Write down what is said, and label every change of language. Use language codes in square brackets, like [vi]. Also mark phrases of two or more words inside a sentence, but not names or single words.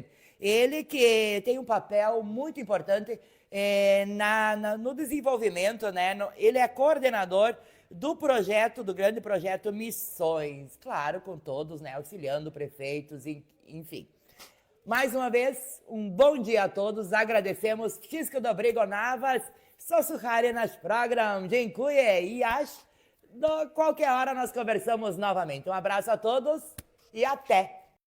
[pt] Ele que tem um papel muito importante no desenvolvimento, né? Ele é coordenador do grande projeto Missões, claro, com todos, né? Auxiliando prefeitos, enfim. Mais uma vez, um bom dia a todos, agradecemos. [pl] Wszystko dobrego na was, słuchajcie nasz program, dziękuję [pt] e qualquer hora nós conversamos novamente. Um abraço a todos e até!